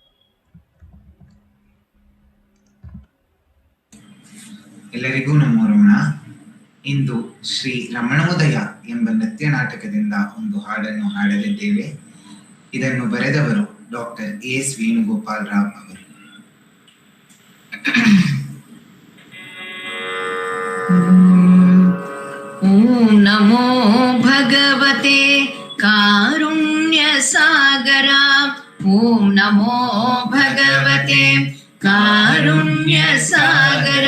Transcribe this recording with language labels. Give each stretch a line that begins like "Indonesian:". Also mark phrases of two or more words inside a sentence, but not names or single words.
Kannada: ಎಲ್ಲರಿಗೂ
Sanskrit: ನಮೋ ರಮಣ.
Kannada: ಇಂದು ಶ್ರೀ ರಮಣೋದಯ ಎಂಬ ನೃತ್ಯ ನಾಟಕದಿಂದ ಒಂದು ಹಾಡನ್ನು ಹಾಡಲಿದ್ದೇವೆ. ಇದನ್ನು ಬರೆದವರು ಡಾಕ್ಟರ್ ಎಸ್ ವೇಣುಗೋಪಾಲ್ ರಾವ್ ಅವರು.
Sanskrit: ಓಂ ನಮೋ ಭಗವತೆ ಕಾರುಣ್ಯ ಸಾಗರ. ಓಂ ನಮೋ ಭಗವತೆ ಕಾರುಣ್ಯ ಸಾಗರ.